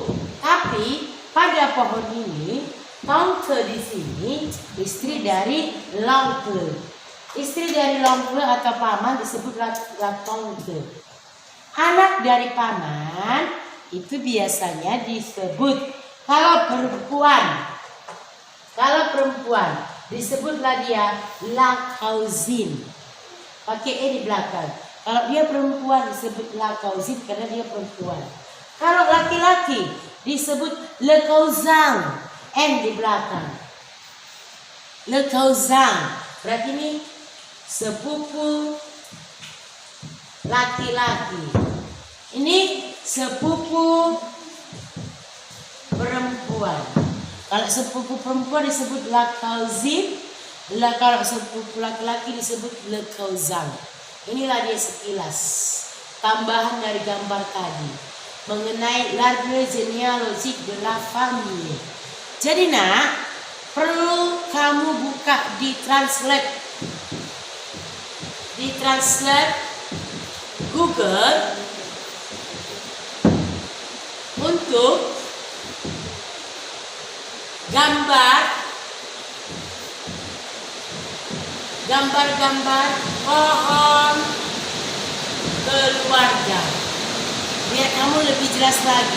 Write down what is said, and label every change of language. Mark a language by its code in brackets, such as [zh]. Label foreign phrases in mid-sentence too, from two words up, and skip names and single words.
[id] Tapi pada pohon ini tante di sini istri dari l'oncle. Istri dari l'oncle atau paman disebut [fr] la tante. [id] Anak dari paman itu biasanya disebut kalau perempuan disebutlah dia [fr] la cousine. [id] Pakai e di belakang. Kalau dia perempuan disebut [fr] la cousine [id] karena dia perempuan. Kalau laki-laki disebut [fr] le cousin, [id] n di belakang. [fr] Le cousin [id] berarti ini sepupu laki-laki. Ini sepupu perempuan. Kalau sepupu perempuan disebut [fr] la cousine, [id] kalau sepupu laki-laki disebut [fr] le cousin. [id] Inilah dia sekilas tambahan dari gambar tadi mengenai [fr] l'arbre généalogique de la famille. [id] Jadi nak, perlu kamu buka di translate Google untuk gambar pohon keluarga biar kamu lebih jelas lagi.